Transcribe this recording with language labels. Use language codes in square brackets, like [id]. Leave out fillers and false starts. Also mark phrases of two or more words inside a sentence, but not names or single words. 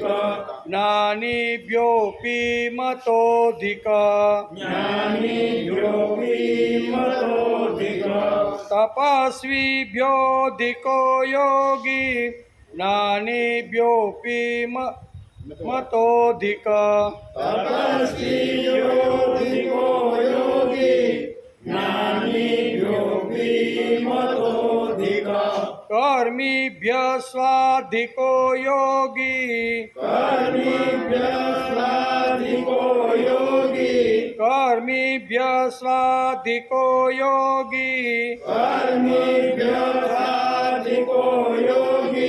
[sa] ज्ञानिभ्योऽपि मतोऽधिक જ્ઞાનીભ્યોપી મતોધિક तपस्वीभ्योऽधिको योगी ज्ञानिभ्योऽपि मतोऽधिक તપસ્વીભ્યોધિકો યોગી જ્ઞાનીભ્યોપી મતોધિક कर्मिभ्यस्वाधिको योगी કર્મિભ્યસ્વાધિકો યોગી कर्मिभ्यस्वाधिको योगी કર્મિભ્યસ્વાધિકો યોગી